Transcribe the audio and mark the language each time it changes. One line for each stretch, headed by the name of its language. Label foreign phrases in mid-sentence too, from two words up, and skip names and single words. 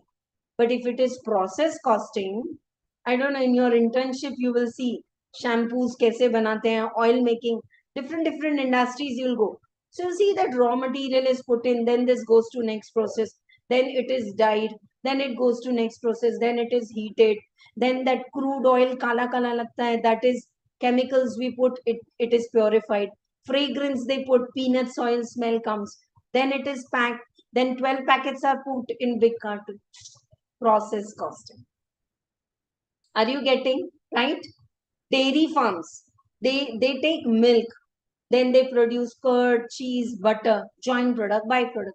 English: But if it is process costing, I don't know, in your internship you will see shampoos
Hindi: kaise banate hain,
English: oil making, different industries you'll go. So you see that raw material is put in, then this goes to next process, then it is dyed, then it goes to next process, then it is heated, then that crude oil
Hindi: kala kala lagta hai,
English: that is chemicals we put, it is purified. Fragrance they put, peanuts oil smell comes, then it is packed, then 12 packets are put in big carton. Process costing. Are you getting right? Dairy farms, they take milk, then they produce curd, cheese, butter, joint product, byproduct.